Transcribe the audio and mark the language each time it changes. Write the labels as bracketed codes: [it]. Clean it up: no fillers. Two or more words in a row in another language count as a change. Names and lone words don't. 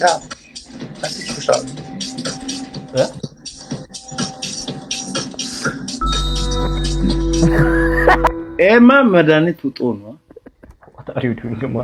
[de] Ja, hast dich verstanden. Ja? [am] Emma መድኃኒት ውጦ ነው። [en] What are you doing, Emma?